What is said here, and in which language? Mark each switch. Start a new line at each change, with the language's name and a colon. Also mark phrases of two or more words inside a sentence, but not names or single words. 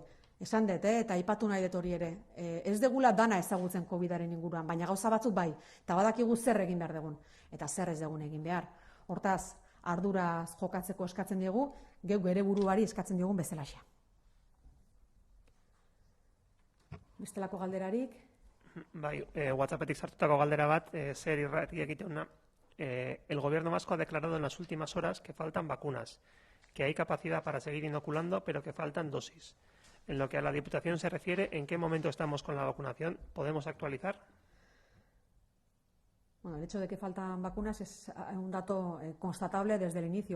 Basque: Esan dut, eta aipatu nahi dut hori ere. Ez degula dana ezagutzen COVID-aren inguruan, baina gauza batzuk bai, eta badakigu zer egin behar dugun, eta zer ez dugun egin behar. Hortaz, arduraz jokatzeko eskatzen diegu, geu bere buruari eskatzen diogun bezalaxea. Bestelako galderarik? Bai, WhatsAppetik sartutako galdera bat, zer irrati egiteuna.
Spanish: El gobierno vasco ha declarado en las últimas horas que faltan vacunas, que hay capacidad para seguir inoculando, pero que faltan dosis. En lo que a la Diputación se refiere, ¿en qué momento estamos con la vacunación? ¿Podemos actualizar? Bueno, el hecho de que faltan vacunas es un dato constatable desde el inicio.